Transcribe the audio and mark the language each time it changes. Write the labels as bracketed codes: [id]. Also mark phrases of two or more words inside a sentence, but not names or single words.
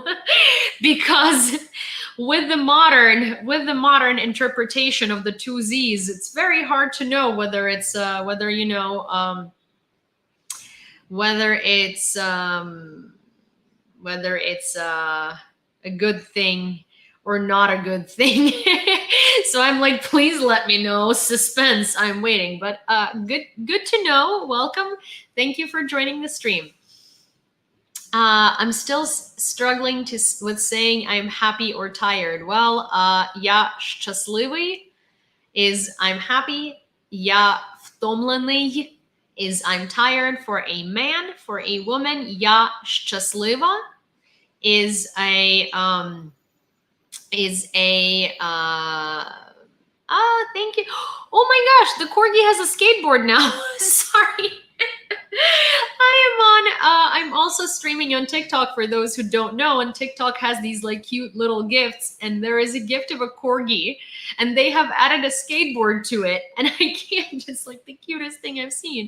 [en] Because with the modern interpretation of the two Z's, it's very hard to know whether it's whether it's a good thing or not a good thing. So I'm like, please let me know. Suspense. I'm waiting. But good to know. Welcome. Thank you for joining the stream. I'm still struggling with saying I'm happy or tired. Well, [uk] я щасливий [en] is I'm happy. [uk] Я втомлений [en] is I'm tired. For a man, for a woman, [uk] я щаслива [en] is a thank you. Oh my gosh, the corgi has a skateboard now. Sorry. I'm also streaming on TikTok for those who don't know, and TikTok has these like cute little gifts, and there is a gift of a corgi, and they have added a skateboard to it, and I can't, just like the cutest thing I've seen.